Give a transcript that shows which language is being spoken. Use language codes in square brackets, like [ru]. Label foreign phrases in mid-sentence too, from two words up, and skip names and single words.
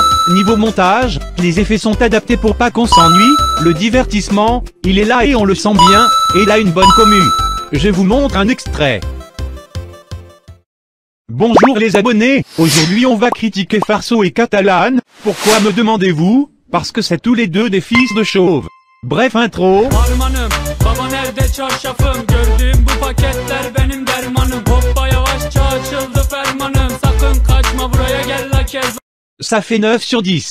[fr] Niveau montage, les effets sont adaptés pour pas qu'on s'ennuie, le divertissement, il est là et on le sent bien, et il a une bonne commu. Je vous montre un extrait. Bonjour les abonnés, aujourd'hui on va critiquer Farso et Catalan. Pourquoi me demandez-vous? Parce que c'est tous les deux des fils de chauve. Bref intro. [tr] Harmanım, baba nerede çarşafım? Gördüğüm bu paketler benim dermanım. Hoppa yavaşça açıldı fermanım. Sakın kaçma buraya gel la kez. [fr] Ça fait 9 sur 10.